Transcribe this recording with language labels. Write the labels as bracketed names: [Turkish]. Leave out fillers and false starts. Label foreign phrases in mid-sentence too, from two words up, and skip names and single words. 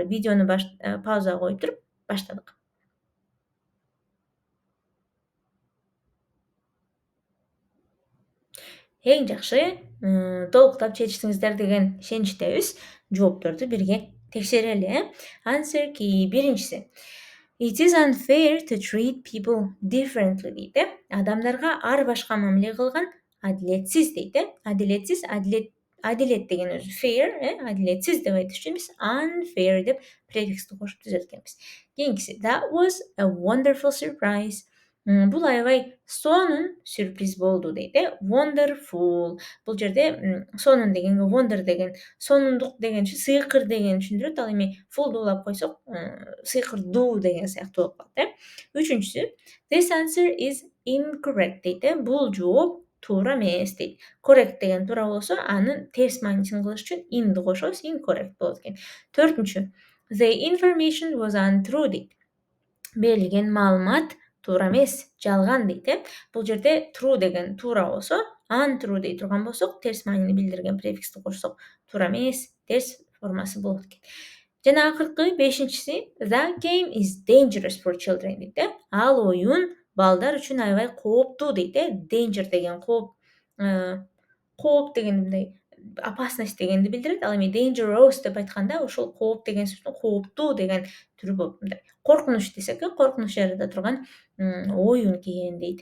[Kyrgyz] Видеону паузага коюп туруп баштадык. Эң жакшы толуктап жетиштиңиздер деген ишеничтебиз. Жоопторду бирге текшерели. [English] Answer key. Биринчиси It is unfair to treat people differently дейт. [Kyrgyz] Адамдарга ар башка мамиле кылган адилетсиз дейт. Адилетсиз, адилет деген өзү fair, адилетсиз деп айтыш үчүн биз unfair деп префиксти кошуп түзөт экенбиз. [English] Кийинкиси That was a wonderful surprise. [Kyrgyz] Бул аябай сонун сюрприз болду дейт. [English] Wonderful. [Kyrgyz] Бул жерде сонун дегенге wonder деген сонундук деген сыйкыр деген түшүндүрөт. Ал эми fullду улап койсок, сыйкырдуу деген сыяктуу болуп калат. Үчүнчүсү This answer is incorrect дейт. Бул жооп туура эмес дейт. Correct деген туура болсо, анын терс маанисин кылыш үчүн inди кошобуз, incorrect болот экен. 4-чү, [English] the information was untrue дейт. [Kyrgyz] Берилген маалымат туура эмес, жалган дейт. Бул жерде true деген туура болсо, untrue дей турган болсок, терс маанини билдирген префиксти кошсок, туура эмес, терс формасы болот экен. Жана акыркы 5-си, [English] the game is dangerous for children дейт. [Kyrgyz] Ал оюн балдар үчүн аябай кооптуу дейт. Danger деген кооп деген мындай опасность дегенди билдирет. Ал эми dangerous деп айтканда ошол кооп деген сөздүн кооптуу деген түрү болуп, мындай коркунуч десек, коркунуч жарата турган оюн экен дейт.